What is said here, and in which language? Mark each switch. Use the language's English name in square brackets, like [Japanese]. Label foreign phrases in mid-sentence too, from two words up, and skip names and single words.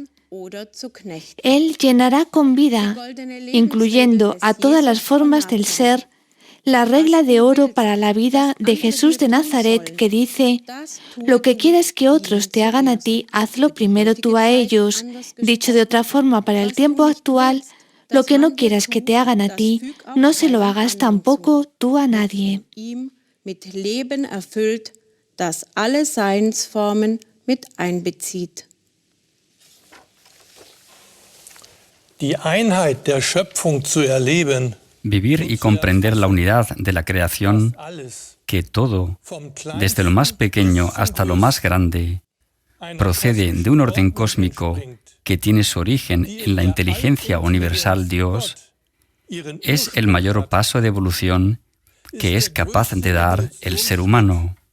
[Spanish] Él llenará con vida, incluyendo a todas las formas del ser, la regla de oro para la vida de Jesús de Nazaret que dice: lo que quieres que otros te hagan a ti, hazlo primero tú a ellos. Dicho de otra forma, para el tiempo actual, lo que no quieras que te hagan a ti, no se lo hagas tampoco tú a nadie. [German] Mit Leben erfüllt, das alle Seinsformen mit einbezieht. Die Einheit der Schöpfung zu erleben, [Spanish] vivir y comprender la unidad de la creación, que todo, desde lo más pequeño hasta lo más grande, procede de un orden cósmico que tiene su origen en la inteligencia universal Dios, es el mayor paso de evolución que es capaz de dar el ser humano.